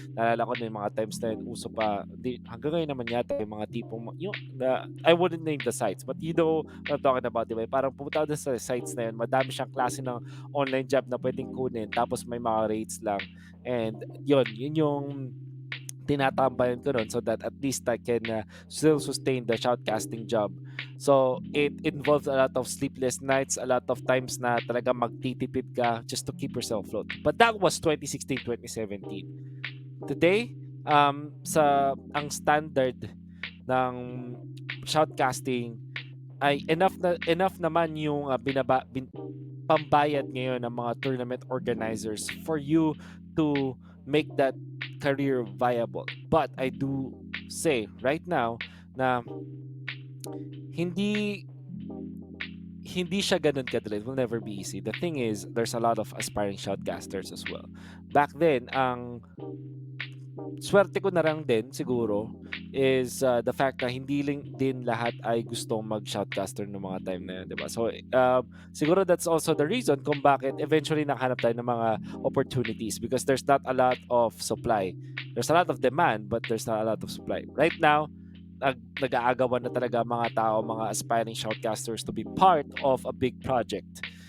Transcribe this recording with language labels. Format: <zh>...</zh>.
<tl>Naalala ko na yung mga times na yun, uso pa. Hanggang ngayon naman yata yung mga tipong,</tl> <en>I wouldn't name the sites, but you know what I'm talking about,</en> <tl>di ba? Parang pumunta ako dun sa sites na yun, madami siyang klase ng online job na pwedeng kunin, tapos may mga rates lang. And yun yung tinatambayan ko nun</tl> <en>so that at least I can still sustain the shoutcasting job. So it involves a lot of sleepless nights, a lot of times</en> <tl>na talaga magtitipid ka</tl> <en>just to keep yourself afloat. But that was 2016, 2017. Today, ang standard ng shoutcasting</en> <tl>ay enough naman yung pambayad ngayon ng mga</tl> <en>tournament organizers for you to make that career viable. But I do say right now</en> <tl>na hindi hindi siya ganun kadali.</tl> <en>It will never be easy. The thing is, there's a lot of aspiring shoutcasters as well.</en> <tl>Back then, ang swerte ko na lang din siguro is the fact na hindi din lahat ay gustong mag-shoutcaster ng mga time na yun, 'di ba?</tl> <en>So, siguro that's also the reason</en> <tl>kung bakit eventually nakahanap tayo ng mga opportunities</tl> <en>because there's not a lot of supply. There's a lot of demand, but there's not a lot of supply.</en> <tl>Right now, nag-aagawan na talaga mga tao, mga aspiring shoutcasters</tl> <en>to be part of a big project.</en>